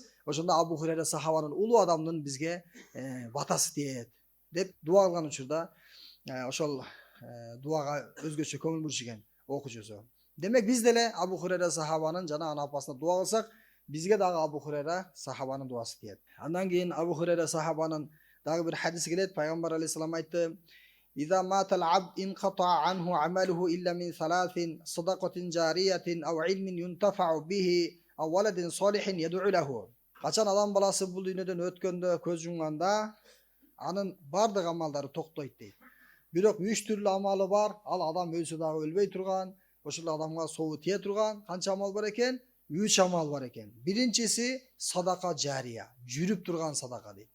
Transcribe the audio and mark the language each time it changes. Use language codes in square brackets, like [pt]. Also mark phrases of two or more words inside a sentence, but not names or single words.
[ky] Ошондо Абу Хурайра сахабанын улуу адамдын бизге батасы тиет деп дуа кылган учурда ошол дуага өзгөчө көңүл бурушкан окуучусу. Демек, биз деле Абу Хурайра сахабанын жана анын апасына дуа кылсак, бизге дагы Абу Хурайра сахабанын дуасы тиет. Андан кийин Абу Хурайра сахабанын дагы бир хадиси келет. Пайгамбар алейхиссалам айтты: [ar] "إذا مات العبد انقطع عنه عمله إلا من ثلاث صدقة جارية أو علم ينتفع به أو ولد صالح يدعو له." [ky] Качан адам баласы бул дүйнөдөн өткөндө, көз жумганда, анын бардык амалдары токтойт дейт. Бирок 3 түрлүү амалы бар. Ал адам өлсө дагы өлбөй турган, ошол адамга сообу тие турган канча амал бар экен? 3 амал бар экен. Биринчиси садака жария, жүрүп турган садака дейт.